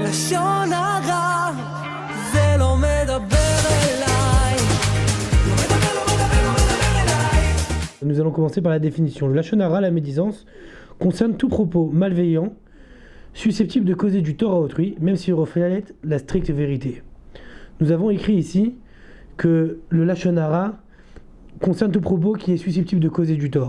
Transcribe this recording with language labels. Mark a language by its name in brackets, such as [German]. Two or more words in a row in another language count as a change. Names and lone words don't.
[Hebrew] לשון הרע, זה לא מדבר אליי. לא מדבר, לא מדבר, לא מדבר אליי. [French] Nous allons commencer par la définition. Le [Hebrew] לשון הרע, [French] la médisance, concerne tout propos malveillant, susceptible de causer du tort à autrui, même s'il reflète la stricte vérité. Nous avons écrit ici que le [Hebrew] לשון הרע [French] concerne tout propos qui est susceptible de causer du tort.